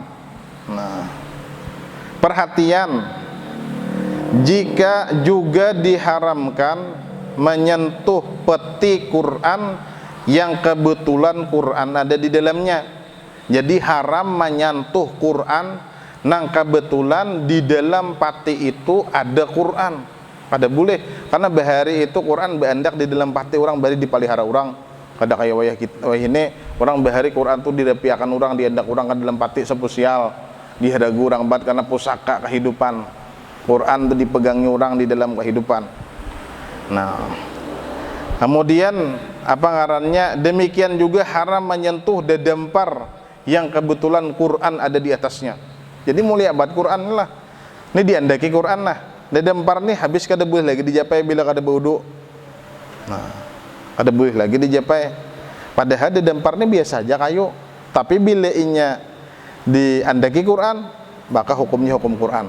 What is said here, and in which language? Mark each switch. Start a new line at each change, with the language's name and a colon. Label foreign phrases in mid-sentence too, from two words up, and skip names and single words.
Indonesian: Nah, perhatian, jika juga diharamkan menyentuh peti Quran yang kebetulan Quran ada di dalamnya.
Banjar: Jadi haram menyentuh Quran nang kebetulan di dalam peti itu ada Quran. Kada boleh, karena bahari itu Quran beandak di dalam pati orang, bari dipalihara orang. Kada kayak wayah kita ini orang bahari Quran tuh direpiakan orang, diandak orang ke dalam pati spesial, dihadagu orang bat karena pusaka kehidupan. Quran tuh dipegangi orang di dalam kehidupan. Nah, kemudian apa ngarannya, demikian juga haram menyentuh dedempar yang kebetulan Quran ada di atasnya. Jadi mulia bat Quran lah, ini diandaki Quran lah. Dedempar nih habis kada boleh lagi dijapai bila kada berwudu. Nah, kada boleh lagi dijapai. Padahal dedempar nih biasa aja kayu, tapi bila inya diandaki Quran, maka hukumnya hukum Quran.